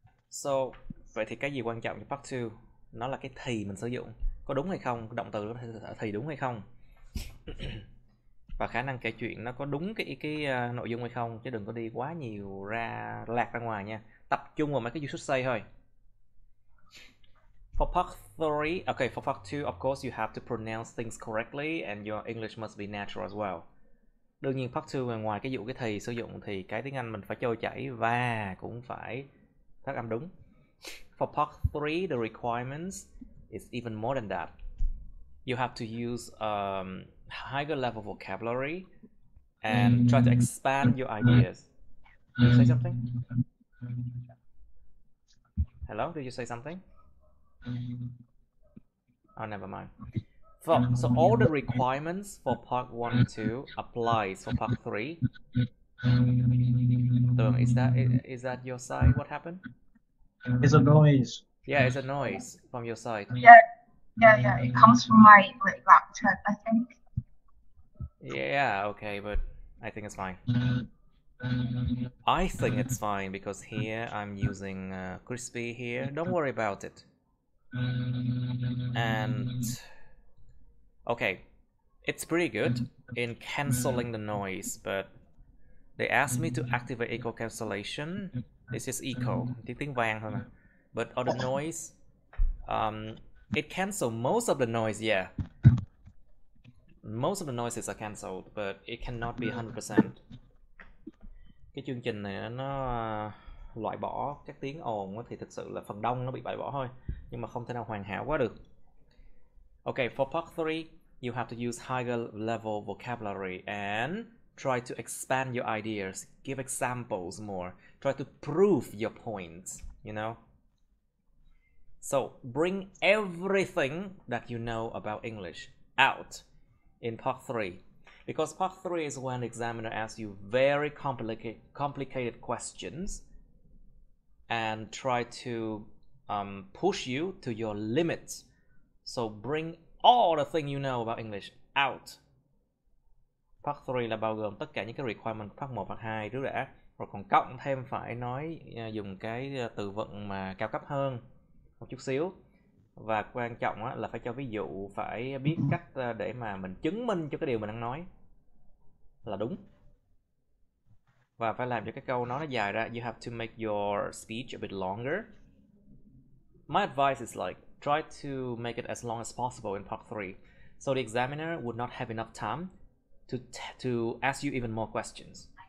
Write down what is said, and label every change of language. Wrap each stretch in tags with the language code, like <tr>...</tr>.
<vi>So, vậy thì cái gì quan trọng cho part 2? Nó là cái thì mình sử dụng. Có đúng hay không? Động từ đó thì đúng hay không? Và khả năng kể chuyện nó có đúng cái nội dung hay không, chứ đừng có đi quá nhiều lạc ra ngoài nha. Tập trung vào mấy cái</vi> <en>you should say</en> <vi>thôi.</vi> <en>For part 3, okay, for part 2, of course you have to pronounce things correctly and your English must be natural as well.</en> <vi>Đương nhiên part 2 ngoài cái dụ cái thì sử dụng thì cái tiếng Anh mình phải trôi chảy và cũng phải phát âm đúng.</vi> <en>For part 3, the requirements is even more than that. You have to use higher level vocabulary and try to expand your ideas. Did you say something? Hello, did you say something? Oh, never mind. So all the requirements for part 1 and 2 applies for part 3. Is that your side? What happened? It's a noise. Yeah, it's a noise from your side. Yeah. It comes from my laptop, I think. Yeah, okay, but I think it's fine. I think it's fine because here I'm using Crispy here. Don't worry about it. And okay, it's pretty good in canceling the noise, but they asked me to activate echo cancellation. It's just echo,</en> <vi>tiếng vang thôi mà.</vi> <en>But other noise, it cancels most of the noise, yeah. Most of the noises are cancelled, but it cannot be 100%.</en> <vi>Cái chương trình này nó loại bỏ các tiếng ồn thì thực sự là phần đông nó bị loại bỏ thôi, nhưng mà không thể nào hoàn hảo quá được.</vi> <en>Okay, for part 3, you have to use higher level vocabulary and Try to expand your ideas, give examples more, try to prove your points, you know. So bring everything that you know about English out in part 3, because part 3 is when the examiner asks you very complicated questions and try to push you to your limits. So bring all the thing you know about English out.</en> <vi>Part 3 là bao gồm tất cả những cái requirement part 1, part 2 trước đã, rồi còn cộng thêm phải nói dùng cái từ vựng mà cao cấp hơn một chút xíu, và quan trọng là phải cho ví dụ, phải biết cách để mà mình chứng minh cho cái điều mình đang nói là đúng, và phải làm cho cái câu nói nó dài ra.</vi> <en>You have to make your speech a bit longer. My advice is like try to make it as long as possible in part 3, so the examiner would not have enough time to ask you even more questions.</en>